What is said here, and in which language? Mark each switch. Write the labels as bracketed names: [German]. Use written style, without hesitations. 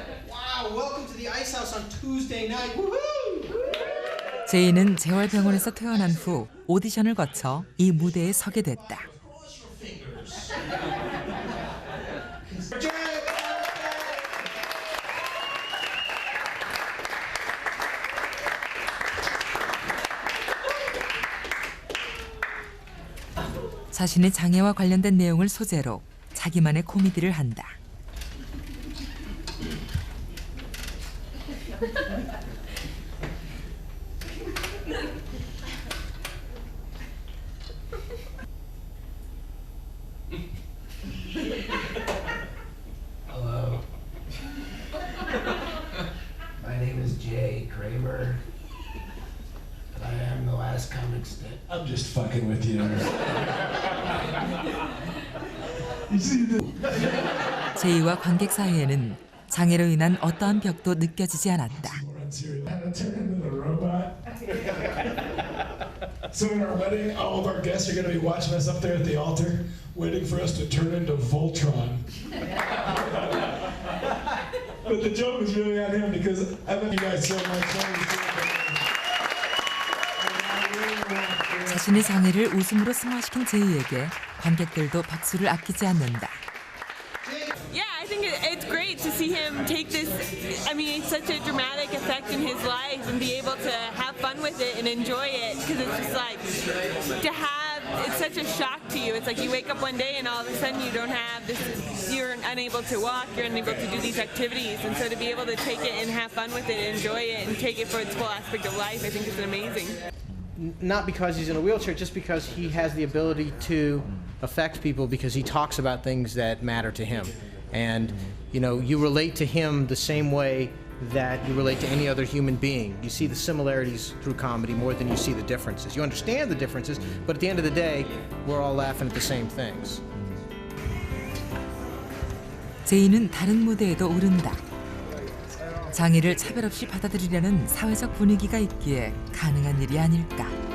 [English] Wow, welcome to the Ice House on Tuesday night. Woohoo! [Korean] 제이는 재활병원에서 퇴원한 후 오디션을 거쳐 이 무대에 서게 됐다. 자신의 장애와 관련된 내용을 소재로 자기만의 코미디를 한다. [English] Hello. My name is Jay Kramer. I am the last comic strip. I'm just fucking with you. You see the... [Korean] 제이와 관객 사이에는 장애로 인한 어떠한 벽도 느껴지지 않았다. [English] How to turn into a robot. So in our wedding, all of our guests are going to be watching us up there at the altar, waiting for us to turn into Voltron. But the joke was really on him because I love you guys so much. [Korean] 자신의 장애를 웃음으로 승화시킨 제이에게 관객들도 박수를 아끼지 않는다. [English] Yeah, I think it's great to see him take this. I mean, it's such a dramatic effect in his life and be able to have fun with it and enjoy it because it's just like to have. It's such a shock to you. It's like you wake up one day and all of a sudden you don't have this. You're unable to walk. You're unable to do these activities, and so to be able to take it and have fun with it, and enjoy it, and take it for its full aspect of life, I think is amazing. Not because he's in a wheelchair, just because he has the ability to affect people because he talks about things that matter to him. And, you know, you relate to him the same way that you relate to any other human being. You see the similarities through comedy more than you see the differences. You understand the differences, but at the end of the day, we're all laughing at the same things. [Korean] 제이는 다른 무대에도 오른다. 장애를 차별 없이 받아들이려는 사회적 분위기가 있기에 가능한 일이 아닐까.